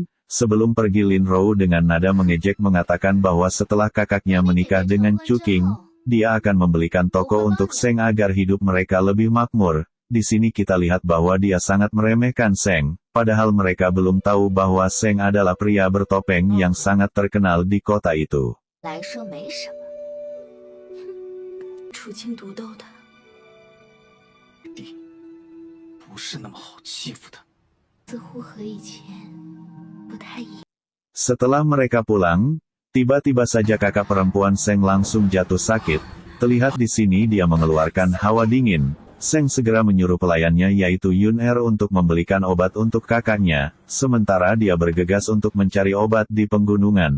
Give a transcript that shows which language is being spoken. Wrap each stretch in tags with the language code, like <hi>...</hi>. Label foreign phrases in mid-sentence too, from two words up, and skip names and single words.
<id>Sebelum pergi, Lin Rou dengan nada mengejek mengatakan bahwa setelah kakaknya menikah dengan Chu Qing, dia akan membelikan toko untuk Seng agar hidup mereka lebih makmur. Di sini kita lihat bahwa dia sangat meremehkan Seng, padahal mereka belum tahu bahwa Seng adalah pria bertopeng yang sangat terkenal di kota itu.</id> <zh>来说没什么。楚清独斗的，弟，不是那么好欺负的。似乎和以前不太一样。</zh> <id>Setelah mereka pulang, tiba-tiba saja kakak perempuan Seng langsung jatuh sakit. Terlihat di sini dia mengeluarkan hawa dingin. Seng segera menyuruh pelayannya yaitu Yun Er untuk membelikan obat untuk kakaknya, sementara dia bergegas untuk mencari obat di penggunungan.</id>